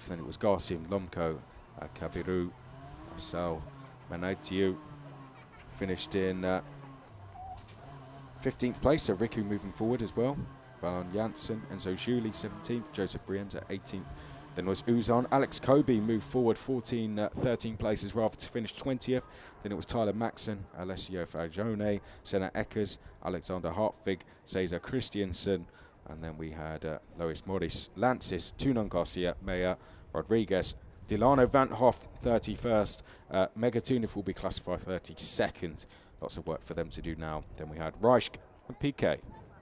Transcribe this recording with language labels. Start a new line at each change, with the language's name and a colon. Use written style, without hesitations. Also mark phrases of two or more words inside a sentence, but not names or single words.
English: Then it was Garcia, Lomko, Kabiru, Sal, Manaitiu finished in 15th place. So Riku moving forward as well. Valon Janssen, Enzo Juli 17th. Joseph Brienza 18th. Then was Uzan. Alex Kobe moved forward 13 places rather to finish 20th. Then it was Tyler Maxson, Alessio Fagione, Senna Eckers, Alexander Hartwig, Cesar Christiansen. And then we had Lois Morris, Lancis, Tunon Garcia, Meyer, Rodriguez, Delano Van Hoff 31st. Mega Tunif will be classified 32nd. Lots of work for them to do now. Then we had Reisch and Piquet.